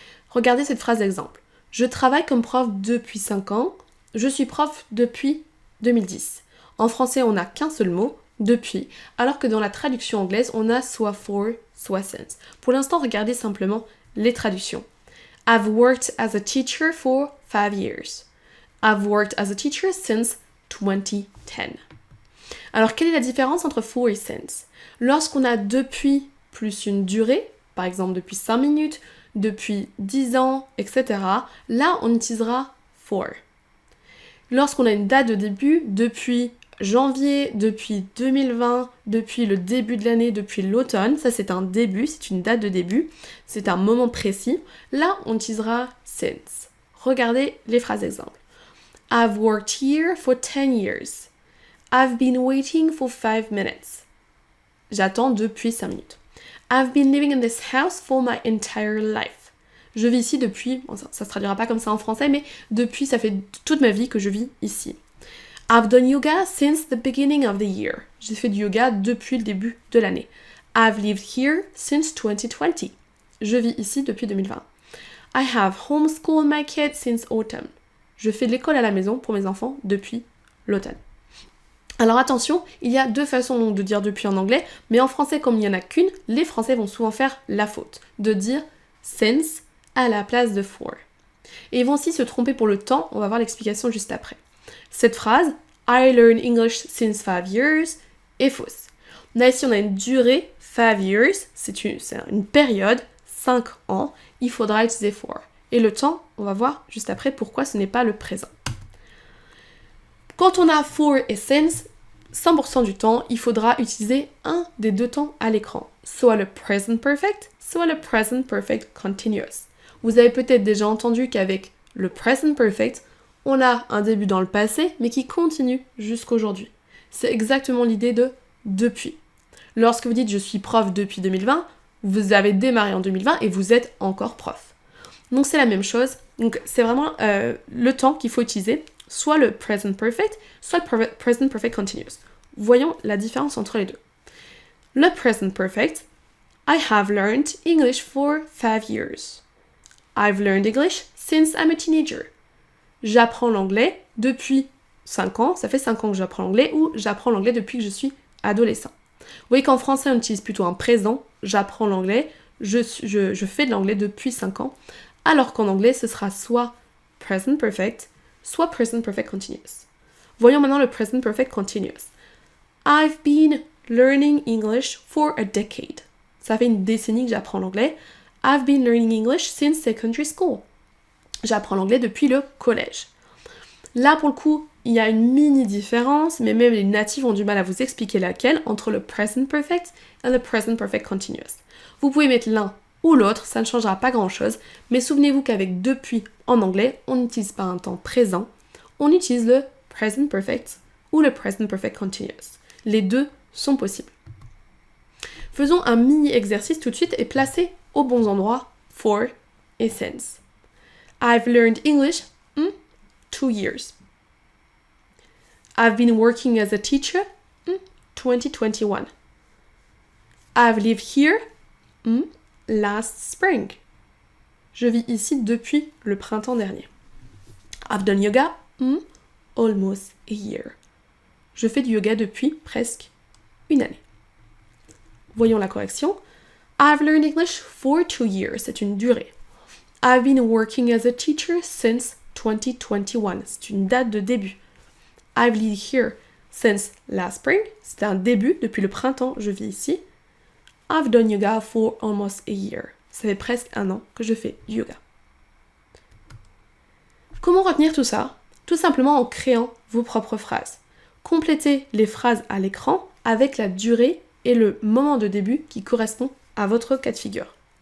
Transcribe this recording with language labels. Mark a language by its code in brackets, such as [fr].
[fr] Regardez cette phrase d'exemple. Je travaille comme prof depuis 5 ans, je suis prof depuis 2010. En français, on n'a qu'un seul mot, depuis, alors que dans la traduction anglaise, on a soit for, soit since. Pour l'instant, regardez simplement les traductions. [en] I've worked as a teacher for 5 years. I've worked as a teacher since 2010. [fr] Alors, quelle est la différence entre for et since? Lorsqu'on a depuis plus une durée, par exemple depuis 5 minutes, depuis 10 ans, etc., là, on utilisera for. Lorsqu'on a une date de début, depuis janvier, depuis 2020, depuis le début de l'année, depuis l'automne, ça c'est un début, c'est une date de début, c'est un moment précis, là, on utilisera since. Regardez les phrases exemples. [en] I've worked here for 10 years. I've been waiting for 5 minutes. [fr] J'attends depuis 5 minutes. [en] I've been living in this house for my entire life. [fr] Je vis ici depuis, bon, ça se traduira pas comme ça en français, mais depuis, ça fait toute ma vie que je vis ici. [en] I've done yoga since the beginning of the year. [fr] J'ai fait du yoga depuis le début de l'année. [en] I've lived here since 2020. [fr] Je vis ici depuis 2020. [en] I have homeschooled my kids since autumn. [fr] Je fais de l'école à la maison pour mes enfants depuis l'automne. Alors attention, il y a deux façons donc de dire depuis en anglais, mais en français, comme il n'y en a qu'une, les Français vont souvent faire la faute de dire since à la place de for. Et ils vont aussi se tromper pour le temps, on va voir l'explication juste après. Cette phrase, [en] I learned English since 5 years, [fr] est fausse. Là ici on a une durée, 5 years, c'est une période, 5 ans, il faudra utiliser for. Et le temps, on va voir juste après pourquoi ce n'est pas le présent. Quand on a for et since, 100% du temps, il faudra utiliser un des deux temps à l'écran. Soit le present perfect, soit le present perfect continuous. Vous avez peut-être déjà entendu qu'avec le present perfect, on a un début dans le passé, mais qui continue jusqu'aujourd'hui. C'est exactement l'idée de depuis. Lorsque vous dites je suis prof depuis 2020, vous avez démarré en 2020 et vous êtes encore prof. Donc c'est la même chose, donc c'est vraiment le temps qu'il faut utiliser, soit le present perfect, soit le present perfect continuous. Voyons la différence entre les deux. [en] Le present perfect, I have learned English for 5 years. I've learned English since I'm a teenager. [fr] J'apprends l'anglais depuis 5 ans, ça fait 5 ans que j'apprends l'anglais, ou j'apprends l'anglais depuis que je suis adolescent. Vous voyez qu'en français on utilise plutôt un présent, j'apprends l'anglais, je fais de l'anglais depuis 5 ans, alors qu'en anglais, ce sera soit present perfect, soit present perfect continuous. Voyons maintenant le present perfect continuous. [en] I've been learning English for a decade. [fr] Ça fait une décennie que j'apprends l'anglais. [en] I've been learning English since secondary school. [fr] J'apprends l'anglais depuis le collège. Là, pour le coup, il y a une mini différence, mais même les natifs ont du mal à vous expliquer laquelle, entre le present perfect et le present perfect continuous. Vous pouvez mettre l'un ou l'autre, ça ne changera pas grand-chose, mais souvenez-vous qu'avec depuis en anglais, on n'utilise pas un temps présent, on utilise le present perfect ou le present perfect continuous. Les deux sont possibles. Faisons un mini-exercice tout de suite et placez au bon endroit for et since. [en] I've learned English 2 years. I've been working as a teacher 2021. I've lived here last spring. [fr] Je vis ici depuis le printemps dernier. [en] I've done yoga almost a year. [fr] Je fais du yoga depuis presque une année. Voyons la correction. [en] I've learned English for 2 years. [fr] C'est une durée. [en] I've been working as a teacher since 2021. [fr] C'est une date de début. [en] I've lived here since last spring. [fr] C'est un début. Depuis le printemps, je vis ici. [en] I've done yoga for almost a year. [fr] Ça fait presque un an que je fais du yoga. Comment retenir tout ça? Tout simplement en créant vos propres phrases. Complétez les phrases à l'écran avec la durée et le moment de début qui correspond à votre cas de figure.